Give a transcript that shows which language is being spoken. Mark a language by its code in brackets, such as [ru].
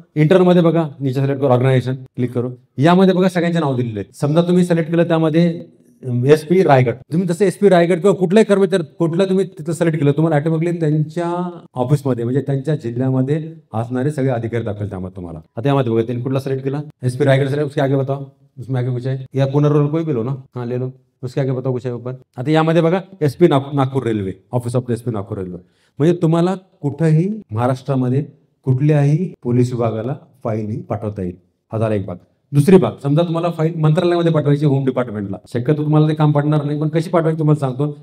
[mr] Internal मध्ये बघा, [hi] नीचे सिलेक्ट करो, [mr] ऑर्गनायझेशन क्लिक करो. यामध्ये बघा सगळ्यांचे नाव दिलेले आहेत. समजा तुम्ही सिलेक्ट केलं त्यामध्ये SP रायगड, तुम्ही तसं SP रायगड किंवा कुठलाही कर्मचारी कुठलं तुम्ही तिथं सिलेक्ट केलं, तुम्हाला ऑटोमॅटिकली त्यांच्या ऑफिसमध्ये म्हणजे त्यांच्या जिल्ह्यामध्ये असणारे सगळे अधिकारी दाखल त्यामध्ये तुम्हाला. आता यामध्ये बघा त्यांनी कुठला सिलेक्ट केला, [hi] SP रायगड सिलेक्ट, उसके आगे बताओ, उसमें आगे कुछ है या पुनर्रोल कोई भी लो ना, हाँ ले लो, उसके आगे बताओ कुछ है ऊपर. [mr] आता यामध्ये बघा SP Nagpur railway, office of SP Nagpur railway. म्हणजे तुम्हाला कुठंही महाराष्ट्रामध्ये कुठल्याही पोलीस विभागाला फाईल पाठवता येईल. हा झाला एक भाग. दुसरी बाब, समजा तुम्हाला फाईल मंत्रालयामध्ये पाठवायची, होम डिपार्टमेंटला, शक्यतो तुम्हाला ते काम पडणार नाही, पण कशी पाठवायची तुम्हाला सांगतो.